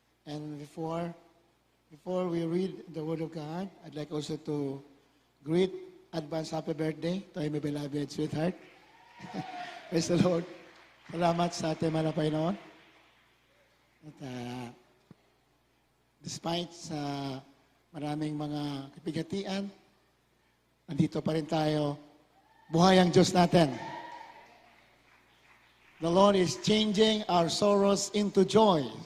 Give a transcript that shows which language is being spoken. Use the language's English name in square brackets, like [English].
[English] And before we read the Word of God, I'd like also to greet advance happy birthday to my beloved sweetheart. Praise the Lord. [Filipino] Salamat sa ating mga Panginoon. At despite sa maraming mga kapigatian, andito pa rin tayo. Buhay ang Diyos natin. [English] The Lord is changing our sorrows into joy.